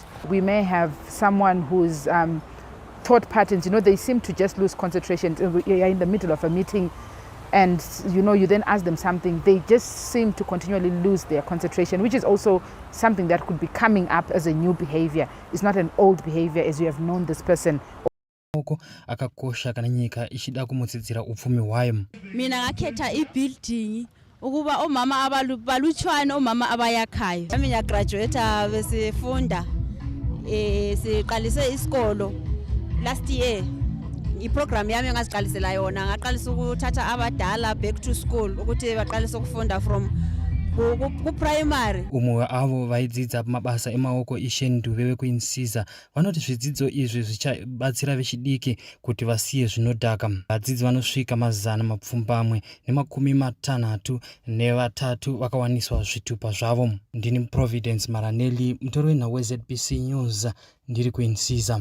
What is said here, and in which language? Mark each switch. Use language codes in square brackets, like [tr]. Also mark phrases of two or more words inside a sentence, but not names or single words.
[en] We may have someone whose thought patterns, they seem to just lose concentration. You're in the middle of a meeting and you then ask them something, they just seem to continually lose their concentration, which is also something that could be coming up as a new behavior. It's not an old behavior as you have known this person. [sn] Akakosha kana nyika ichida kumutsidzira upfumi hwayo. [nd] Mina ngakhetha ibuilding ukuba omama abalutshwane omama abayakhayo. Mina ngiyagraduate besifunda siqalise isikolo [en] last year. [nd] Iprogram yami ngaziqalisela yona ngaqalisa ukuthatha abadala [en] back to school [nd] ukuthi baqalise ukufunda from ku primary. [sn] Umwe avo vaidzidza mabasa emaoko ishenduve vekuinsiza vanoti zvidzidzo izvi zvichabatsira vechidiki kuti vasiye zvinodhaka. Vadzidzi vanosvika 263 vakawaniswa zvitupa zvavo. Ndini Providence Maranelli, mutori wenhau weZBC News, ndiri kuinsiza.